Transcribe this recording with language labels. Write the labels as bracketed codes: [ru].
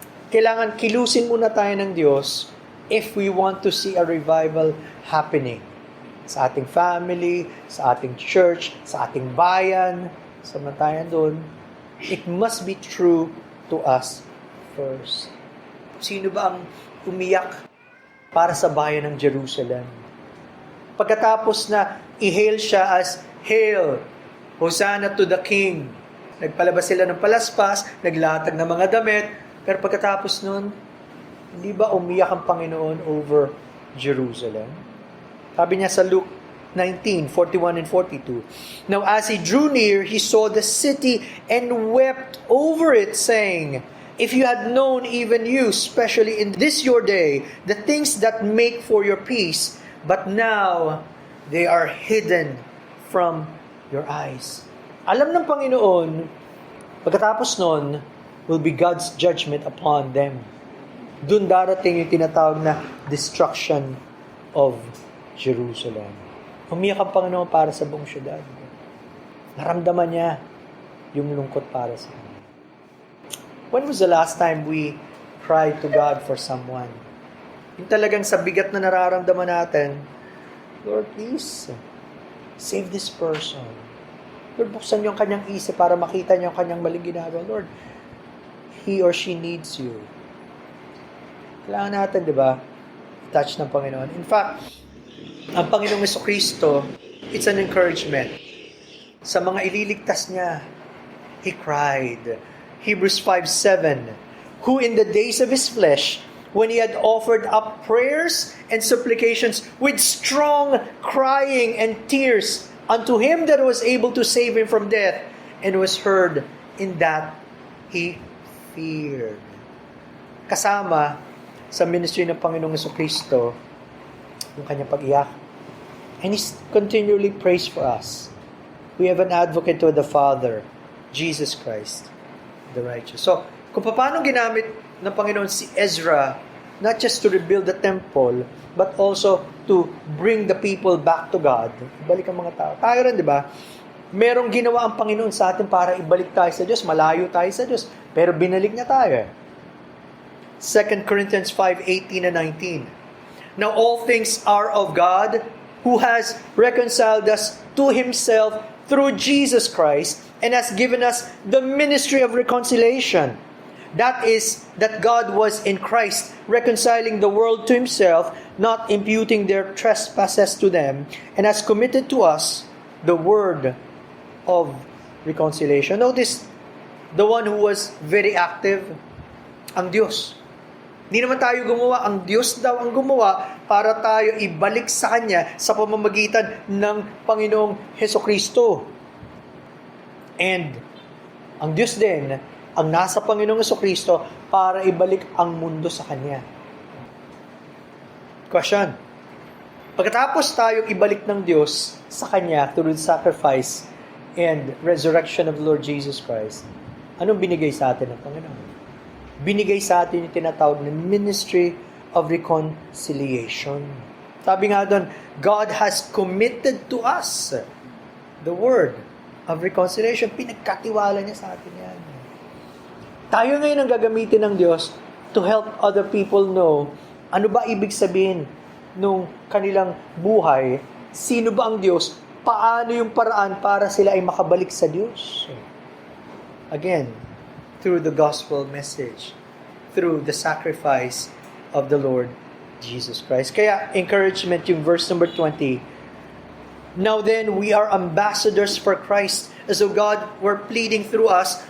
[tl] Kailangan kilusin muna tayo ng Diyos [en] if we want to see a revival happening [tl] sa ating family, sa ating church, sa ating bayan, samantayan doon. [en] It must be true to us first. [tl] Sino ba ang umiyak para sa bayan ng Jerusalem? Pagkatapos na i-hail siya [en] as, Hail, Hosanna to the King. [tl] Nagpalabas sila ng palaspas, naglatag ng mga damit, pero pagkatapos nun, hindi ba umiyak ang Panginoon over Jerusalem? Sabi niya sa [en] Luke 19:41 and 42, Now as he drew near, he saw the city and wept over it, saying, If you had known, even you, especially in this your day, the things that make for your peace, but now they are hidden from your eyes. [tl] Alam ng Panginoon, pagkatapos nun, [en] will be God's judgment upon them. [tl] Doon darating yung tinatawag na destruction of Jerusalem. Umiyak ang Panginoon para sa buong syudad. Naramdaman niya yung lungkot para sa kanya. [en] When was the last time we cried to God for someone? [tl] Yung talagang sa bigat na nararamdaman natin, Lord, please, save this person. Lord, buksan niyo ang kanyang isip para makita niyo ang kanyang maling ginagawa. [en] Lord, he or she needs you. [tl] Kailangan natin, di ba, touch ng Panginoon. [en] In fact, ang Panginoong Jesucristo, it's an encouragement. [tl] Sa mga ililigtas niya, [en] He cried. Hebrews 5:7, who in the days of His flesh, when He had offered up prayers and supplications with strong crying and tears unto Him that was able to save him from death, and was heard in that He feared. [tl] Kasama sa ministry ng Panginoong Jesucristo, yung kanyang pag-iyak. [en] And He continually prays for us. We have an advocate to the Father, Jesus Christ, the righteous. So, [tl] kung paano ginamit ng Panginoon si Ezra, [en] not just to rebuild the temple, but also to bring the people back to God. [tl] Ibalik ang mga tao. Tayo rin, di ba? Merong ginawa ang Panginoon sa atin para ibalik tayo sa Diyos. Malayo tayo sa Diyos. Pero binalik niya tayo. 2 Corinthians 5:18 and 19. [en] Now all things are of God, who has reconciled us to Himself through Jesus Christ, and has given us the ministry of reconciliation. That is, that God was in Christ, reconciling the world to Himself, not imputing their trespasses to them, and has committed to us the word of reconciliation. Notice, the one who was very active, ang Diyos. [tl] Hindi naman tayo gumawa, ang Diyos daw ang gumawa para tayo ibalik sa Kanya sa pamamagitan ng Panginoong Hesukristo. And ang Diyos din ang nasa Panginoong Hesukristo para ibalik ang mundo sa Kanya. Question. Pagkatapos tayong ibalik ng Diyos sa Kanya [en] through the sacrifice and resurrection of the Lord Jesus Christ, [tl] anong binigay sa atin ng Panginoon? Binigay sa atin yung tinatawag na ministry of reconciliation. Sabi nga doon, [en] God has committed to us the word of reconciliation. [tl] Pinagkatiwala niya sa atin yan. Tayo ngayon ang gagamitin ng Diyos [en] to help other people know [tl] ano ba ibig sabihin nung kanilang buhay, sino ba ang Diyos, paano yung paraan para sila ay makabalik sa Diyos. [en] Again, through the gospel message, through the sacrifice of the Lord Jesus Christ. [tl] Kaya, encouragement yung verse number 20. [en] Now then, we are ambassadors for Christ, as though God were pleading through us.